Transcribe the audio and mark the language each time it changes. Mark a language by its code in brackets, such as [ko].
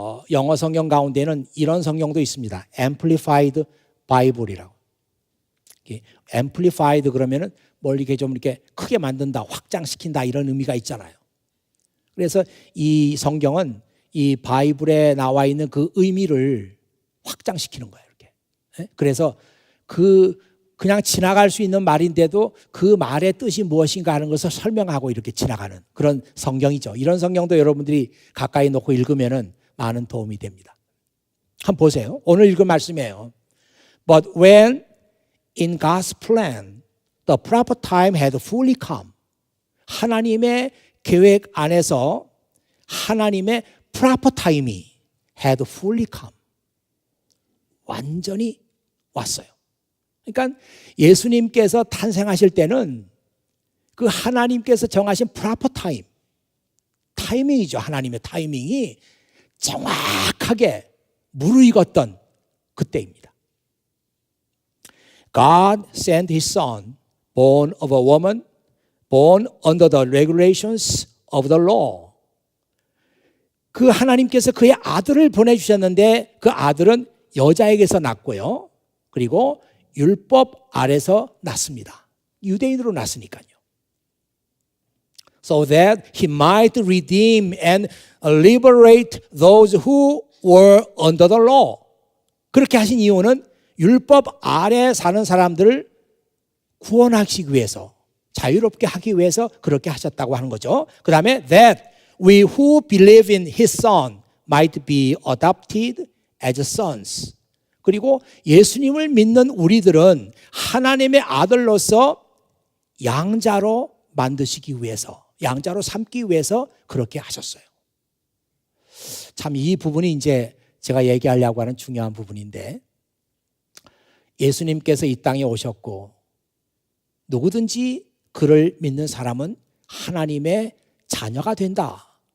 [ko] 영어 성경 가운데는 이런 성경도 있습니다. Amplified Bible이라고. Amplified 그러면은 뭘 이렇게 좀 이렇게 크게 만든다, 확장시킨다, 이런 의미가 있잖아요. 그래서 이 성경은 이 바이블에 나와 있는 그 의미를 확장시키는 거예요. 이렇게. 그래서 그냥 지나갈 수 있는 말인데도 그 말의 뜻이 무엇인가 하는 것을 설명하고 이렇게 지나가는 그런 성경이죠. 이런 성경도 여러분들이 가까이 놓고 읽으면 많은 도움이 됩니다. 한번 보세요. 오늘 읽은 말씀이에요. [en] But when in God's plan, the proper time had fully come. [ko] 하나님의 계획 안에서 하나님의 [en] proper time [ko] 이 [en] had fully come. [ko] 완전히 왔어요. 그러니까 예수님께서 탄생하실 때는 그 하나님께서 정하신 [en] proper time, [ko] 타이밍이죠. 하나님의 타이밍이 정확하게 무르익었던 그때입니다. [en] God sent His Son, born of a woman, born under the regulations of the law. [ko] 그 하나님께서 그의 아들을 보내주셨는데 그 아들은 여자에게서 낳고요. 그리고 율법 아래서 낳습니다. 유대인으로 낳았으니까요. [en] So that He might redeem and liberate those who were under the law. [ko] 그렇게 하신 이유는 율법 아래 사는 사람들을 구원하시기 위해서, 자유롭게 하기 위해서 그렇게 하셨다고 하는 거죠. 그 다음에 [en] that we who believe in His Son might be adopted as sons. [ko] 그리고 예수님을 믿는 우리들은 하나님의 아들로서 양자로 만드시기 위해서, 양자로 삼기 위해서 그렇게 하셨어요. 참 이 부분이 이제 제가 얘기하려고 하는 중요한 부분인데, 예수님께서 이 땅에 오셨고 누구든지 그를 믿는 사람은 하나님의 자녀가 된다.